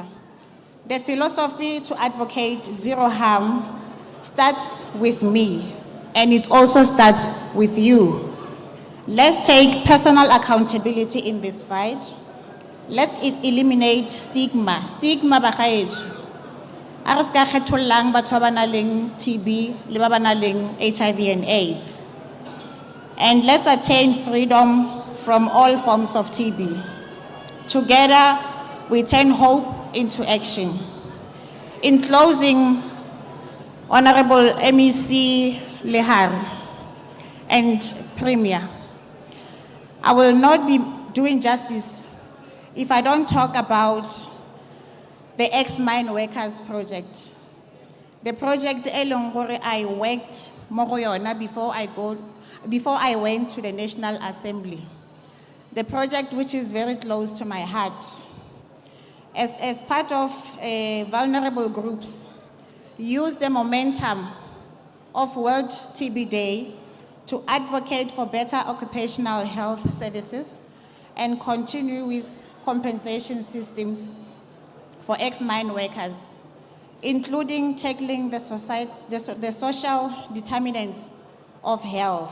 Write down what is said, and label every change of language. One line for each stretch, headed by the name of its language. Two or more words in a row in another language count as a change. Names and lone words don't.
English: The philosophy to advocate zero harm starts with me, and it also starts with you. Let's take personal accountability in this fight. Let's eliminate stigma. Stigma bagaetsho.
Tswana: A re ska kgethollang batho ba nang le TB le ba ba nang le
English: HIV and AIDS. And let's attain freedom from all forms of TB. Together, we turn hope into action. In closing, Honorable MEC Lehar and Premier, I will not be doing justice if I don't talk about the ex-mine workers project. The project
Tswana: elong gore
English: I worked
Tswana: mo go yona
English: before before I went to the National Assembly. The project, which is very close to my heart. As part of vulnerable groups, use the momentum of World TB Day to advocate for better occupational health services and continue with compensation systems for ex-mine workers, including tackling the social determinants of health.